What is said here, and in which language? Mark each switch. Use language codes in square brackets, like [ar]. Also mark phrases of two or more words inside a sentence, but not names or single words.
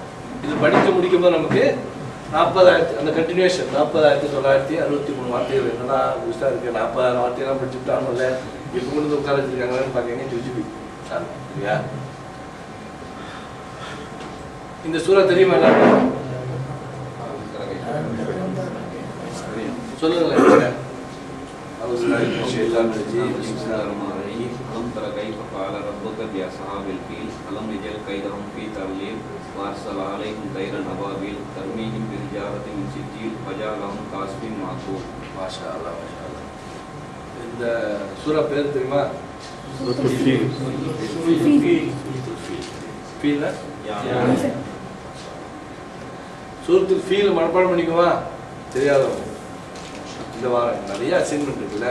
[ta] இது படித்து முடிக்கும்போது நமக்கு 40,000 அந்த கண்டினியூஷன் 40,963 வார்த்தைகள் என்னன்னா புதுசாக இருக்குது. 40,000 வார்த்தையெல்லாம் படிச்சுட்டாலும் இல்லை, இப்போ கொண்டு வந்து உட்கார வச்சுருக்காங்கன்னு பார்த்தீங்கன்னா ஜுஜிபி. சரியா? இந்த சூரா தெரியுமா எல்லாருக்கும்? சொல்லுங்களேன். [ar] ألم تر كيف فعل ربك بأصحاب الفيل ألم يجعل كيدهم في تضليل وأرسل عليهم طيرا أبابيل ترميهم بحجارة من سجيل فجعلهم كعصف مأكول. ما شاء الله, ما شاء الله. [ta] இந்த சூரா பேர் தெரியுமா? சூரத்துல் ஃபீல் மனப்பாடம் பண்ணிக்குமா? தெரியாதவங்க இந்த வாரம் நிறைய அசைன்மெண்ட் இருக்குல்ல.